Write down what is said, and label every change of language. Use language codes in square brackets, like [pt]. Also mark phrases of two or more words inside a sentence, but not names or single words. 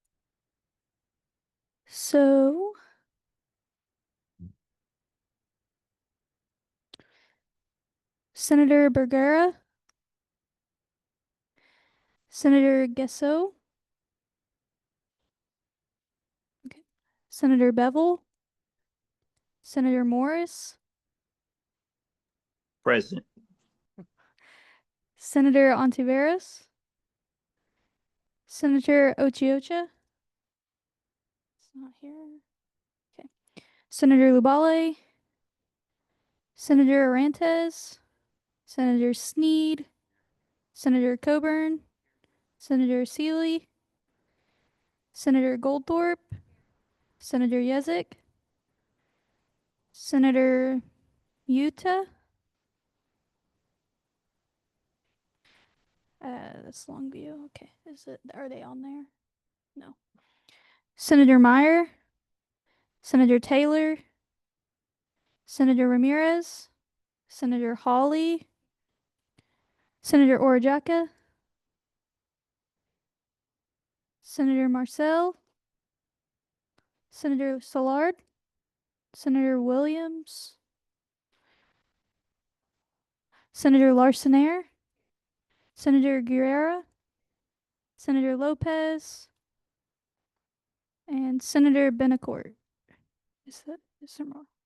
[en] So, Senator Bergera, Senator Gesso, okay. Senator Bevel, Senator Morris, Present. Senator Ontiveros, Senator Ochiocha. It's not here. Okay. Senator Lubale, Senator Arantes, Senator Sneed, Senator Coburn, Senator Seeley, Senator Goldthorpe, Senator Yezik, Senator Utah. That's Longview. Okay. Are they on there? No. Senator Meyer, Senator Taylor, Senator Ramirez, Senator Hawley, Senator Orajaka, Senator Marcel, Senator Szilard, Senator Williams, Senator Larsenair, Senator Guerrera, Senator Lopez, and Senator Benacourt. Is there more?